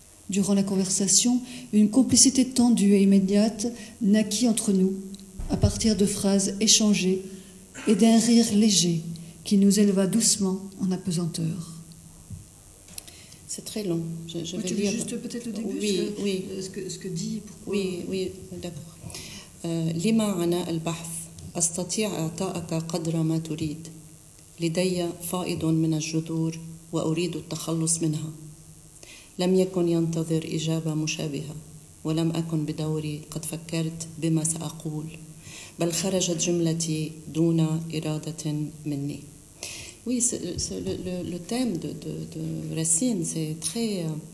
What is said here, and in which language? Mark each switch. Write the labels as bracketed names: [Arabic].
[French] Durant la conversation, une complicité tendue et immédiate naquit entre nous, à partir de phrases échangées et d'un rire léger qui nous éleva doucement en apesanteur. C'est très long. Je vais tu lire juste peut-être le début, oui. Ce que dit, pourquoi... Oui, d'accord. [Arabic] لما عناء البحث أستطيع إعطاءك قدر ما تريد. لدي فائض من الجذور وأريد التخلص منها. لم يكن ينتظر إجابة مشابهة ولم أكن بدوري قد فكرت بما سأقول بل خرجت جملتي دون إرادة مني. [French] Oui, le thème de Racine, c'est très...